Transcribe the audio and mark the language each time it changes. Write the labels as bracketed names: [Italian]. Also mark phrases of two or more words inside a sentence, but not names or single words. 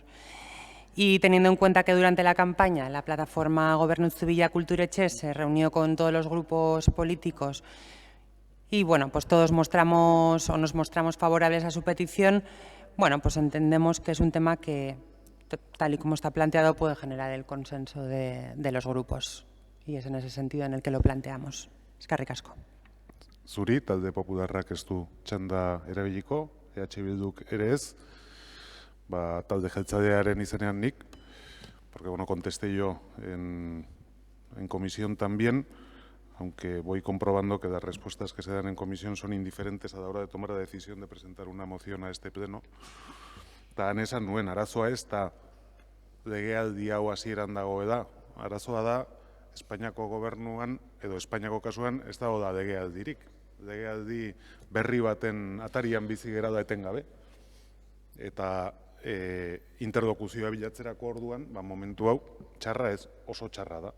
[Spanish] Y teniendo en cuenta que durante la campaña la plataforma Gobernu Zibila Kulturetxe se reunió con todos los grupos políticos y pues todos nos mostramos favorables a su petición, pues entendemos que es un tema que, tal y como está planteado, puede generar el consenso de los grupos. Y es en ese sentido en el que lo planteamos. [Basque] Eskerrik asko. Zuri, talde popularrak ez du txanda erabiliko, Bilduk ere ez. Talde jeltzalearen izenean nik, [Spanish] porque contesté yo en comisión también, aunque voy comprobando que las respuestas que se dan en comisión son indiferentes a la hora de tomar la decisión de presentar una moción a este pleno. [Basque] Eta esan nuen, arazoa ez da legealdi hau hasieran dagoela, arazoa da Espainiako gobernuan edo Espainiako kasuan ez dago da legealdirik. Legealdi berri baten atarian bizi gera da etengabe. Eta interlokuzioa bilatzerako orduan, momentu hau, txarra ez, oso txarra da.